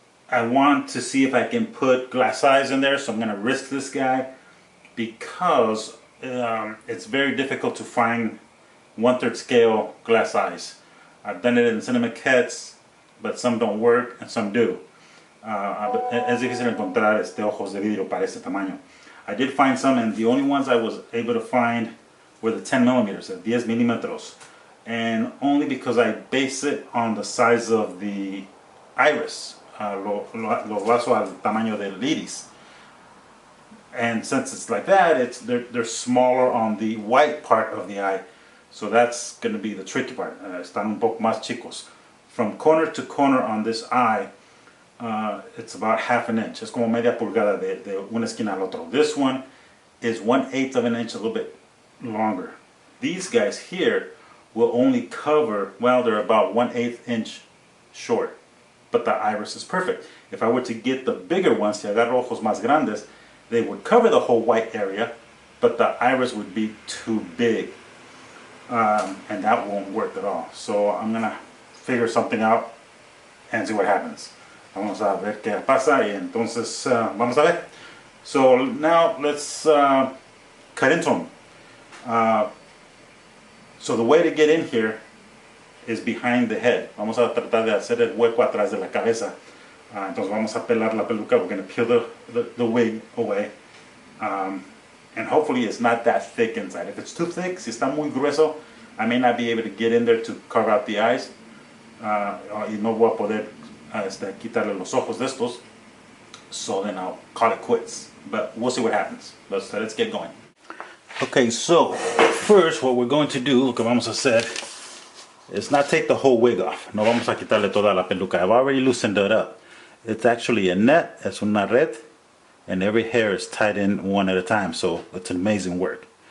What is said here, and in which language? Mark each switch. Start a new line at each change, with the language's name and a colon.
English: I want to see if I can put glass eyes in there, so I'm going to risk this guy because it's very difficult to find 1/3 scale glass eyes. I've done it in cinema kits, but some don't work and some do.
Spanish: Es difícil encontrar ojos de vidrio para este tamaño.
English: I did find some, and the only ones I was able to find were the 10 millimeters, the 10 milímetros, and only because I base it on the size of the iris.
Spanish: Lo baso al tamaño del iris.
English: And since it's like that, they're smaller on the white part of the eye. So that's going to be the tricky part.
Spanish: Están un poco más chicos.
English: From corner to corner on this eye, it's about ½ an inch.
Spanish: Es como media pulgada de una esquina al otro.
English: This one is 1/8 of an inch, a little bit longer. These guys here will only cover, well, they're about 1/8 inch short. But the iris is perfect. If I were to get the bigger ones,
Spanish: si agarro ojos más grandes,
English: they would cover the whole white area, but the iris would be too big. And that won't work at all. So I'm gonna figure something out and see what happens.
Spanish: Vamos a ver qué pasa y entonces vamos a ver.
English: So now let's cut into them. So the way to get in here is behind the head.
Spanish: Vamos a tratar de hacer el hueco atrás de la cabeza. Entonces vamos a pelar la peluca.
English: We're going to peel the wig away. And hopefully it's not that thick inside. If it's too thick,
Spanish: si está muy grueso,
English: I may not be able to get in there to carve out the eyes.
Spanish: Y no voy a poder quitarle los ojos de estos.
English: So then I'll call it quits. But we'll see what happens. Let's get going. Okay, so first what we're going to do,
Spanish: lo que vamos a hacer,
English: is not take the whole wig off.
Spanish: No vamos a quitarle toda la peluca.
English: I've already loosened it up. It's actually a net,
Spanish: es una red,
English: and every hair is tied in one at a time, so it's amazing work.